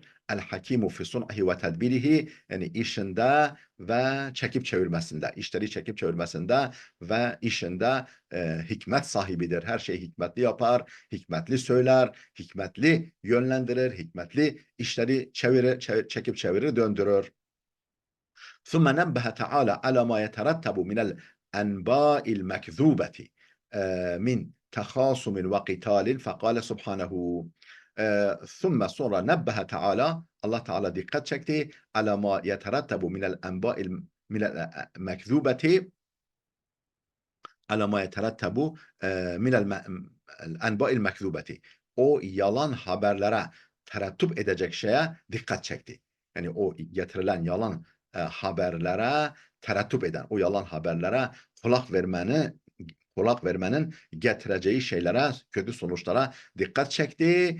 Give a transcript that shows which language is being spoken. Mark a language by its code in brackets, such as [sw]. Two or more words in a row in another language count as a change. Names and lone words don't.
[ar] الحكيم في صنعه وتدبيره, [tr] yani işinde ve çekip çevirmesinde, işleri çekip çevirmesinde ve işinde hikmet sahibidir. Her şeyi hikmetli yapar, hikmetli söyler, hikmetli yönlendirir, hikmetli işleri çekip çevirir, döndürür. [ar] ثم نبه تعالى على ما يترتب من الأنباء المكذوبة من تخاصم وقتال فقال سبحانه ثم sonra نبه تعالى [tr] Allah Teala dikkat çekti [ar] على ما يترتب من الأنباء من المكذوبة على ما يترتب من الأنباء المكذوبة. [tr] O yalan haberlere terettüp edecek şeye dikkat çekti. Yani o getirilen yalan haberlere terettüp eden, o yalan haberlere kulak vermenin getireceği şeylere, kötü sonuçlara dikkat çekti.